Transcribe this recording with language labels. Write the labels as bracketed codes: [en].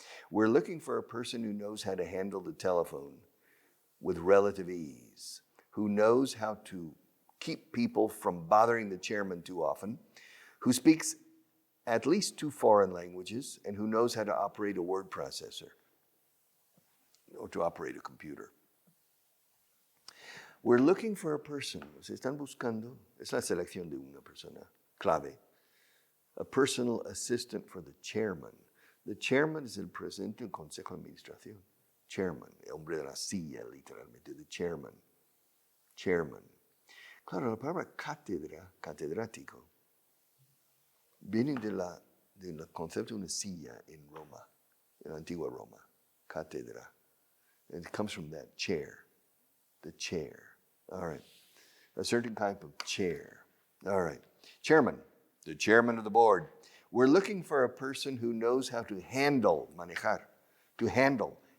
[en] We're looking for a person who knows how to handle the telephone with relative ease, who knows how to keep people from bothering the chairman too often, who speaks at least 2 foreign languages, and who knows how to operate a word processor or to operate a computer. We're looking for a person. [es] Se están buscando, es la selección de una persona clave. [en] A personal assistant for the chairman. [es] The chairman es el presidente del Consejo de Administración. Chairman, el hombre de la silla, literalmente, the chairman. Chairman. Claro, la palabra cátedra, catedrático, viene del concepto de una silla en Roma, en la antigua Roma, cátedra. [en] It comes from that chair, the chair. All right, a certain type of chair. All right, chairman, the chairman of the board. We're looking for a person who knows how to handle, manejar, to handle.